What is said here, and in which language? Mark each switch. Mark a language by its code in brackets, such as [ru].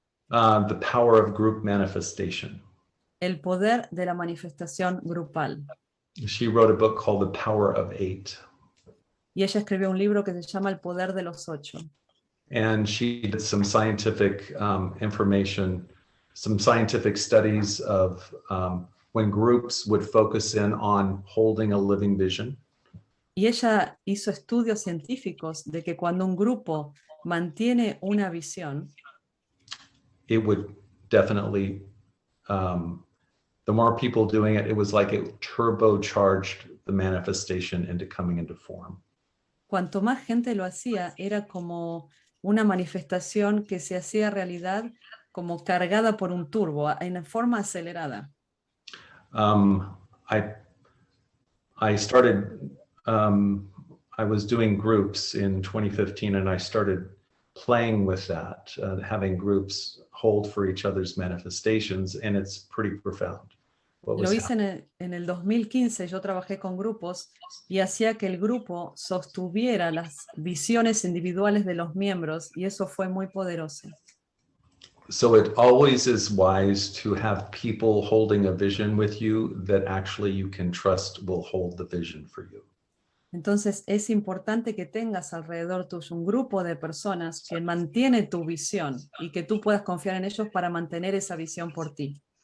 [en] The power of group manifestation. [es] el poder de la manifestación grupal. [en] She wrote a book called The Power of 8. [es] Y ella escribió un libro que se llama El poder de los 8. [en] And she did some scientific information, some scientific studies of when groups would focus in on holding a living vision. [es] Y ella hizo estudios científicos de que cuando un grupo mantiene una visión, [en] it would definitely, the more people doing it, it was like it turbocharged the manifestation into coming into form. [es] cuanto más gente lo hacía, era como una manifestación que se hacía realidad como cargada por un turbo, en forma acelerada. [en] I started, I was doing groups in 2015 and I started playing with that, having groups hold for each other's manifestations, and it's pretty profound. [es] Lo hice en el 2015, yo trabajé con grupos y hacía que el grupo sostuviera las visiones individuales de los miembros y eso fue muy poderoso. [en] So it always is wise to have people holding a vision with you that actually you can trust will hold the vision for you. [es] Entonces es importante que tengas alrededor tuyo un grupo de personas que mantiene tu visión y que tú puedas confiar en ellos para mantener esa visión por ti.